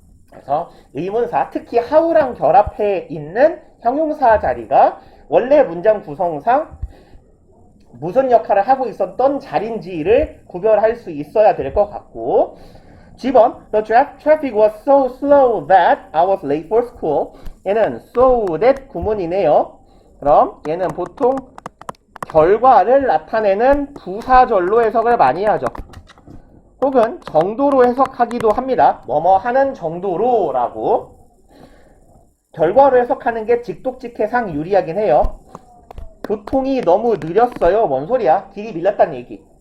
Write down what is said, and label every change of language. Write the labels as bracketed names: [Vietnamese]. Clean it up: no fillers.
[Korean] 그래서 의문사, 특히 how랑 결합해 있는 형용사 자리가 원래 문장 구성상 무슨 역할을 하고 있었던 자리인지를 구별할 수 있어야 될 것 같고, [English] G번 The traffic was so slow that I was late for school. [Korean] 얘는 so that 구문이네요. 그럼 얘는 보통 결과를 나타내는 부사절로 해석을 많이 하죠. 혹은 정도로 해석하기도 합니다. 뭐뭐 하는 정도로 라고. 결과로 해석하는 게 직독직해상 유리하긴 해요. 교통이 너무 느렸어요. 뭔 소리야? 길이 밀렸다는 얘기.